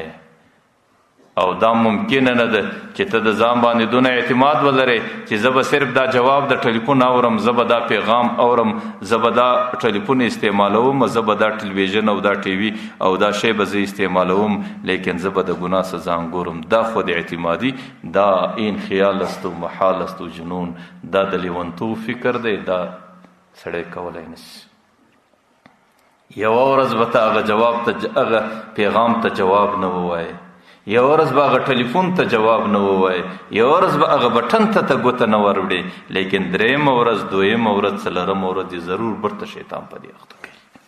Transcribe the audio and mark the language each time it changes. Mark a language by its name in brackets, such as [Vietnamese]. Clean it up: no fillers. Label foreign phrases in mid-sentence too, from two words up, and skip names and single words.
[Pashto] او دا ممکنه نه ده چې ته د ځان باندې دونه اعتماد ولرې چې زه به صرف دا جواب د ټلیفون اورم، زه به دا پیغام اورم، زه به دا ټلیفون استعمالوم، زه به دا ټلویزیون او دا ټي وي او دا شی به زه استعمالوم، لیکن زه به د ګناه څخه ځان ګورم. دا خود اعتمادي، [Persian] دا این خیال است و محال است و جنون، [Pashto] دا د لیونتوب فکر دی، دا سړی کولی نشي. یوه ورځ به ته هغه جواب ته، هغه پیغام ته جواب نه ووایې، یوه ورځ به هغه ټلیفون ته جواب نه ووایې، یوه ورځ به هغه بټن ته ګوته نه وروړې، لیکن درېیمه ورځ، دویمه ورځ، څلورمه ورځ یې ضرور برته شیطان په دې اخته کوي.